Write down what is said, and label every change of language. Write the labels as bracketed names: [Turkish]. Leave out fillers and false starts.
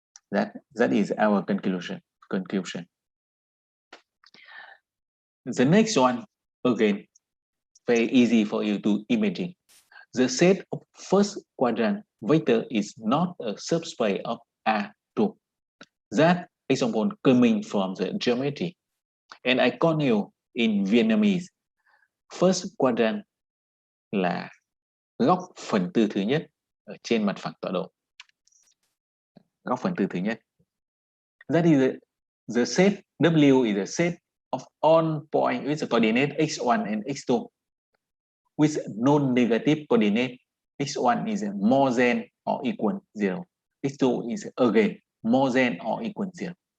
[English] That is our conclusion. The next one, again, very easy for you to imagine. The set of first quadrant vector is not a subspace of A2. That example coming from the geometry. And I call you in Vietnamese, [Vietnamese] first quadrant là góc phần tư thứ nhất ở trên mặt phẳng tọa độ. Góc phần tư thứ nhất. [English] That is the set W is a set of all points with the coordinate x1 and x2 with non-negative coordinate. X1 is more than or equal 0. X2 is again more than or equal 0.